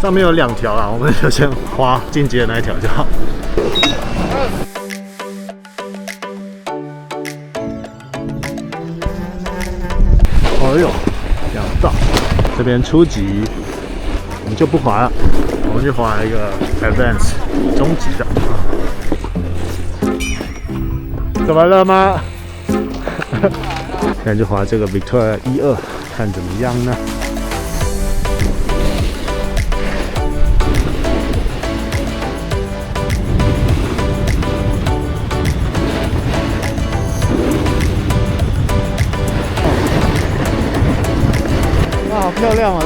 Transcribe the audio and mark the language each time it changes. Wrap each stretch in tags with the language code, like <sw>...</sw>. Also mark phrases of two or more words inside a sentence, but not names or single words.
<zh>上面有2條啦，我們就先滑進階的那一條就好。哎呦，2道，這邊初級，我們就不滑了，我們去滑一個 Advance 中級的。怎麼了嗎？現在就滑這個 Victoria 1、2，看怎麼樣呢？哇，好漂亮啊！</zh>